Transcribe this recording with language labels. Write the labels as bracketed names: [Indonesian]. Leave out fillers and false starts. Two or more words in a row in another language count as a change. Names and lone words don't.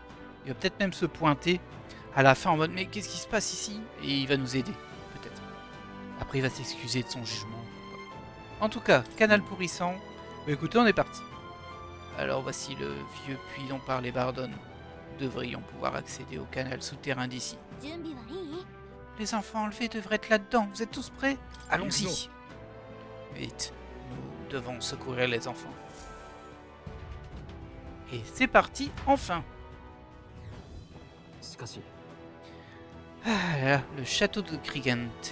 [French] Il va peut-être même se pointer à la fin en mode mais qu'est-ce qui se passe ici? Et il va nous aider, peut-être. Après il va s'excuser de son jugement. En tout cas, canal pourrissant. Bah, écoutez, on est parti. Alors voici le vieux puits dont parlait Bardon. Nous devrions pouvoir accéder au canal souterrain d'ici. [Japanese] 準備はいい？ [French] Les enfants enlevés devraient être là-dedans. Vous êtes tous prêts? Allons-y. Vite, nous devons secourir les enfants. Et c'est parti, enfin. [Japanese] しかし [French] Ah là, le château de Krigante.